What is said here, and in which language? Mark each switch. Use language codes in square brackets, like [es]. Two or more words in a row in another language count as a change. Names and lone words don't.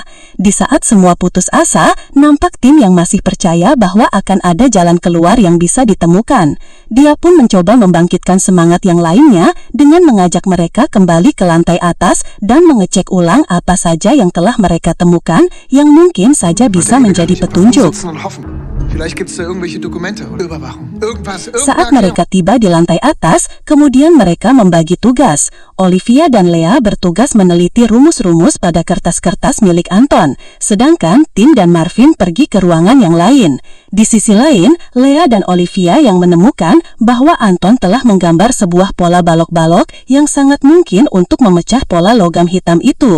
[id] Di saat semua putus asa, nampak tim yang masih percaya bahwa akan ada jalan keluar yang bisa ditemukan. Dia pun mencoba membangkitkan semangat yang lainnya dengan mengajak mereka kembali ke lantai atas dan mengecek ulang apa saja yang telah mereka temukan yang mungkin saja bisa menjadi petunjuk. [de] Vielleicht gibt's da irgendwelche Dokumente oder Überwachung. [id] Saat mereka tiba di lantai atas, kemudian mereka membagi tugas. Olivia dan Lea bertugas meneliti rumus-rumus pada kertas-kertas milik Anton, sedangkan Tim dan Marvin pergi ke ruangan yang lain. Di sisi lain, Lea dan Olivia yang menemukan bahwa Anton telah menggambar sebuah pola balok-balok yang sangat mungkin untuk memecah pola logam hitam itu.